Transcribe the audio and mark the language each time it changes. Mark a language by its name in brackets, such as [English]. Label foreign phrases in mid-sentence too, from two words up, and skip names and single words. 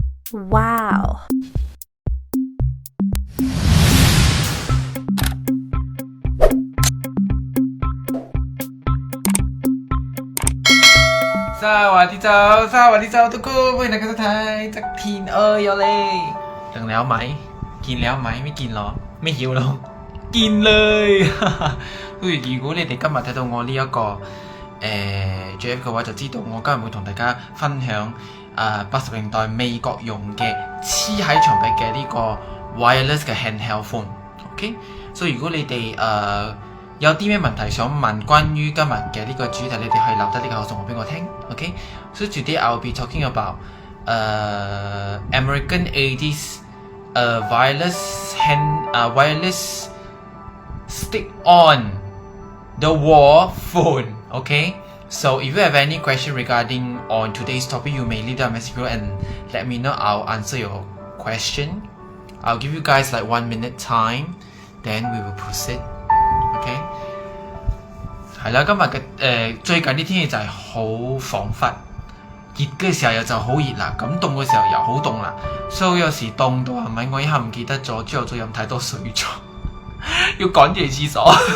[English] Wow. [Thai] สวัสดีเจ้าทุกคน [Cantonese] 歡迎大家收睇側田有你 [Thai] ถึงแล้วไหมกินแล้วไหมไม่กินหรอไม่หิวหรอกิ [Cantonese] นเลย如果你哋今日睇到我呢一個GF 嘅話就知道我今日會同大家分享80年代美國用嘅黐喺牆壁嘅呢個 wireless 嘅 [English] handheld phone [Cantonese] OK 所以如果你哋有啲咩問題想問關於今日嘅呢個主題，你哋可以留低呢個口述我俾我聽 OK [English] So today I will be talking about American 80s wireless stick on the wall phone okay so if you have any question regarding on today's topic you may leave down a message below and let me know I'll answer your question I'll give you guys like 1 minute time then we will proceed OK [Cantonese] 係啦今日嘅最近啲天氣就係好彷彿熱嘅時候又就好熱啦咁凍嘅時候又好凍啦所以有時凍到係咪我一下唔記得咗朝頭早飲太多水咗要趕住去廁所